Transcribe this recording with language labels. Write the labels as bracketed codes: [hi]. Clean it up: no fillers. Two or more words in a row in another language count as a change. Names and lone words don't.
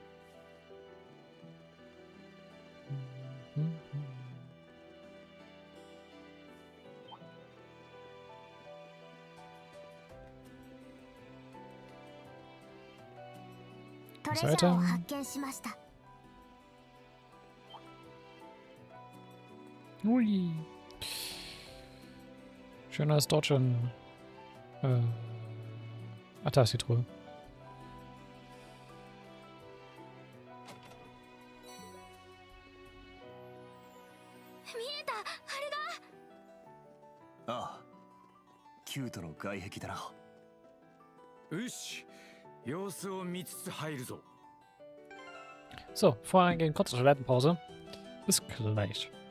[de] Seite. Ui. Schöner ist dort schon. Ach, da ist die Truhe. [ja] Ah, キュートの外壁だな。よし、様子を見つつ入るぞ。 [de] So, vorher eingehen, kurze Toilettenpause. Bis gleich.